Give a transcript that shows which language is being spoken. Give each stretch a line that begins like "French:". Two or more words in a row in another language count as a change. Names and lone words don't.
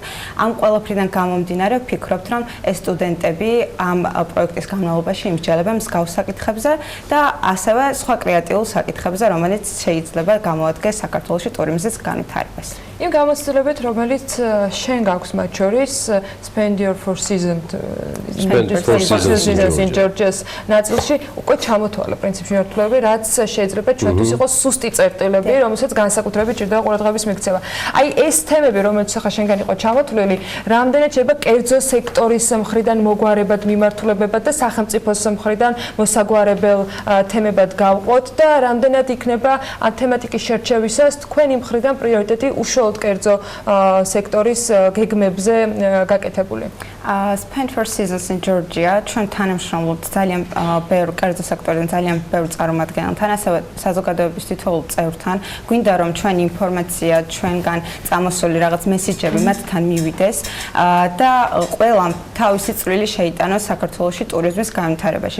Georgian: ამ ყველაფრიდან გამომდინარე ვფიქრობთ, რომ ეს სტუდენტები ამ პროექტის განმავლობაში იმსჯელებენ მსგავს საკითხებზე და ასევე სხვა კრეატიულ საკითხებზე, რომელიც შეიძლება გამოადგეს საქართველოში ტურიზმის განვითარებას. იმ გამოცდილებით, რომელიც შენ გაქვს მათ შორის Spend your four seasons in Georgia's ნაწილში უკვე ჩამოთვალა პრინციპში მიმართულები, რაც შეიძლება ჩვენთვის იყოს სუსტი წერტილები, რომელსაც განსაკუთრებით ჭირდება ყურადღების მიქცევა. აი ეს თემები, რომელიც ახლა შენგან იყო ჩამოთვლილი, რამდენად შეიძლება კერძო სექტორის მხრიდან მოგვარებად მიმართულებებად და სახელმწიფოს მხრიდან მოსაგვარებელ თემებად გავყოთ და რამდენად იქნება ამ თემატიკის შერჩევისას თქვენი მხრიდან პრიორიტეტი უშუალოდ კერძო სექტორის გეგმებზე გაკეთებული? Spend for seasons in Georgia ჩვენ თანამშრომლობთ ძალიან ბევრ კერძო სექტორიდან ძალიან ბევრ წარმომადგენელთან, ასევე საზოგადოების თითოეულ წევრთან. გვინდა რომ ჩვენი ინფორმაცია ჩვენგან წამოსული რაღაც მესიჯები მათთან მივიდეს და ყველამ თავისი წვლილი შეიტანოს საქართველოში ტურიზმის განვითარებაში.